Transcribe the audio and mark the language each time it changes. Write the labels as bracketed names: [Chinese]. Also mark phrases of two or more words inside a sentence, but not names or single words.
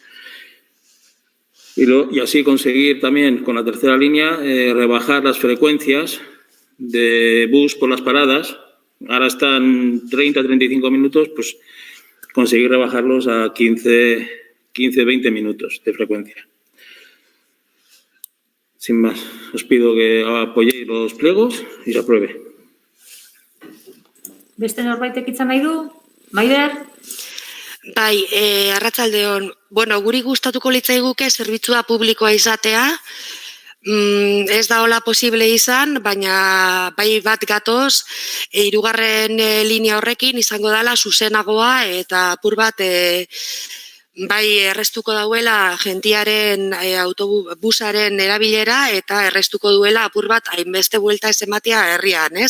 [Spanish] Y así conseguir también con la tercera línea rebajar las frecuencias de bus por las paradas. Ahora están 30-35 minutos, pues conseguir rebajarlos a 15-20 minutos de frecuencia. Sin más, os pido que apoyéis los pliegos y se apruebe. [Basque] Beste norbaitek hitza nahi du? Maider? Bai, arratsaldeon. Bueno, guri gustatuko litzaiguke zerbitzua publikoa izatea. Ez da hola posible izan, baina bai bat gatoz, hirugarren linea horrekin izango dela zuzenagoa eta apur bat bai errestuko dauela jentiaren autobusaren erabilera eta errestuko duela apur bat hainbeste buelta ez ematea herrian, ez?